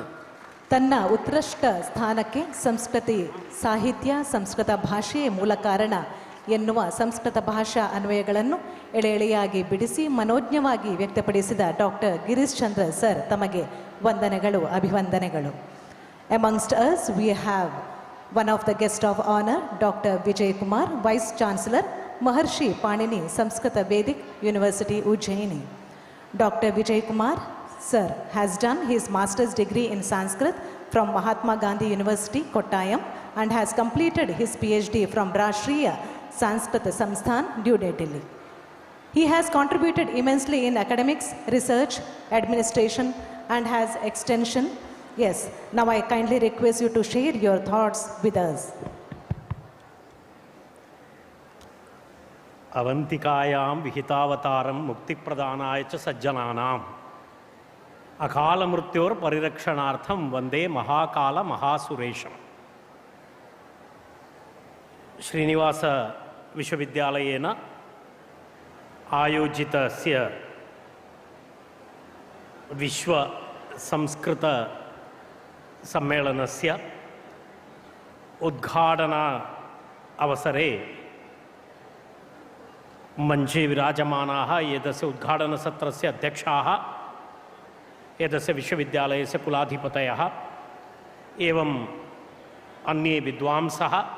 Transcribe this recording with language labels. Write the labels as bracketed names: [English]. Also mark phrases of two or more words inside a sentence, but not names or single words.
[Kannada] ತನ್ನ ಉತ್ಕೃಷ್ಟ ಸ್ಥಾನಕ್ಕೆ ಸಂಸ್ಕೃತಿ ಸಾಹಿತ್ಯ, ಸಂಸ್ಕೃತ ಭಾಷೆಯೇ ಮೂಲ ಕಾರಣ ಎನ್ನುವ ಸಂಸ್ಕೃತ ಭಾಷಾ ಅನ್ವಯಗಳನ್ನು ಎಳೆಯಾಗಿ ಬಿಡಿಸಿ ಮನೋಜ್ಞವಾಗಿ ವ್ಯಕ್ತಪಡಿಸಿದ ಡಾಕ್ಟರ್ ಗಿರೀಶ್ ಚಂದ್ರ ಸರ್ ತಮಗೆ ವಂದನೆಗಳು, ಅಭಿವಂದನೆಗಳು. [English] Amongst us we have one of the guest of honor, Dr. Vijay Kumar, Vice Chancellor, Maharshi Panini, Sanskrit Vedic University, Ujjaini. Dr. Vijay Kumar sir has done his master's degree in Sanskrit from Mahatma Gandhi University, Kottayam, and has completed his PhD from Rashtriya Sanskrit Samsthan, New Delhi. He has contributed immensely in academics, research, administration, and has extension. Yes, now I kindly request you to share your thoughts with us. [Sanskrit] अवन्तिकायां विहितावतारं मुक्तिप्रदानाय च सज्जनानाम् ಅಕಾಲ ಮೃತ್ಯೋರ್ ಪರಿರಕ್ಷಣಾರ್ಥಂ ವಂದೇ ಮಹಾಕಾಲ ಮಹಾಸುರೇಶಂ. ಶ್ರೀನಿವಾಸ ವಿಶ್ವವಿದ್ಯಾಲಯೇನ आयोजितस्य विश्व संस्कृत सम्मेलनस्य उद्घाटना अवसरे मञ्चे विराजमानाः एतस्य उद्घाटनसत्रस्य अध्यक्षाः, एतस्य विश्वविद्यालयस्य कुलाधिपतयः एवं अन्ये विद्वांसः,